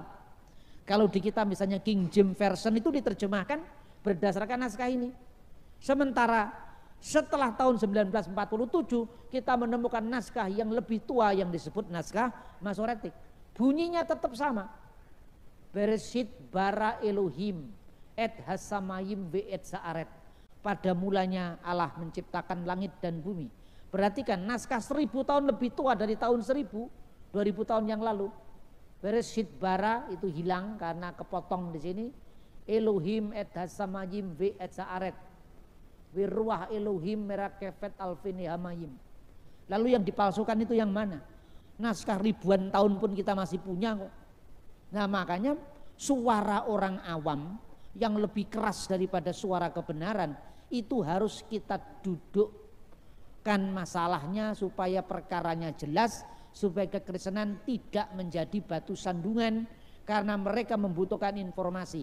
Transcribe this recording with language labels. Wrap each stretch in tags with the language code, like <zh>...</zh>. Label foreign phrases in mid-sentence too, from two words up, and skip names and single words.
<id>Kalau di kita misalnya King James Version itu diterjemahkan berdasarkan naskah ini. Sementara setelah tahun 1947 kita menemukan naskah yang lebih tua yang disebut naskah Masoretik. Bunyinya tetap sama.</id> <he>בראשית ברא אלהים את השמים ואת הארץ.</he> <id>Pada mulanya Allah menciptakan langit dan bumi. Perhatikan naskah 1000 tahun lebih tua dari tahun 1000, 2000 tahun yang lalu.</id> <he>בראשית ברא</he> <id>itu hilang karena kepotong di sini.</id> <he>אלהים את השמים ואת הארץ. ורוח אלהים מרחפת על פני המים.</he> <id>Lalu yang dipalsukan itu yang mana? Naskah ribuan tahun pun kita masih punya kok. Nah, makanya suara orang awam yang lebih keras daripada suara kebenaran itu harus kita dudukkan masalahnya supaya perkaranya jelas, supaya kekristenan tidak menjadi batu sandungan karena mereka membutuhkan informasi.</id>